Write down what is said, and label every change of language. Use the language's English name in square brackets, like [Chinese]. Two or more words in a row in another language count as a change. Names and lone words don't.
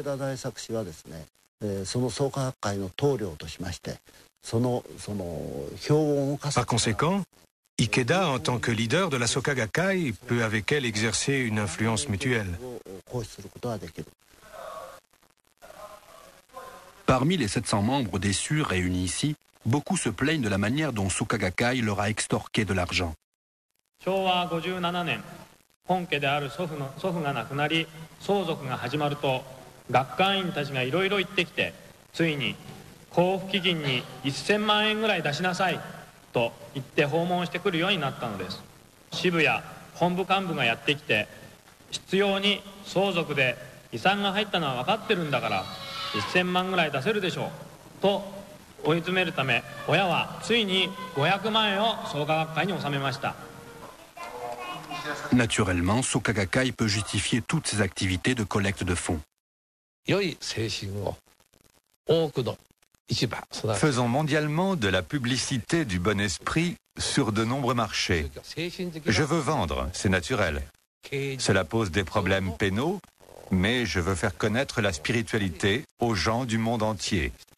[French] Par conséquent, Ikeda, en tant que leader de la Soka Gakkai, peut avec elle exercer une influence mutuelle. Parmi les 700 membres déçus réunis ici, beaucoup se plaignent de la manière dont Soka Gakkai leur a extorqué de l'argent. [Japanese] 昭和57年、本家である祖父が亡くなり、相続が始まると、学会員たちがいろいろ言ってきて、ついに交付基金に1000万円ぐらい出しなさいと言って訪問してくるようになったのです。支部や本部幹部がやってきて、必要に相続で遺産が入ったのは分かってるんだから、1000万ぐらい出せるでしょうと追い詰めるため、親はついに500万円を創価学会に納めました。 [French] Naturellement, Soka Gakkai peut justifier toutes ses activités de collecte de fonds. Faisons mondialement de la publicité du bon esprit sur de nombreux marchés. Je veux vendre, c'est naturel. Cela pose des problèmes pénaux, mais je veux faire connaître la spiritualité aux gens du monde entier.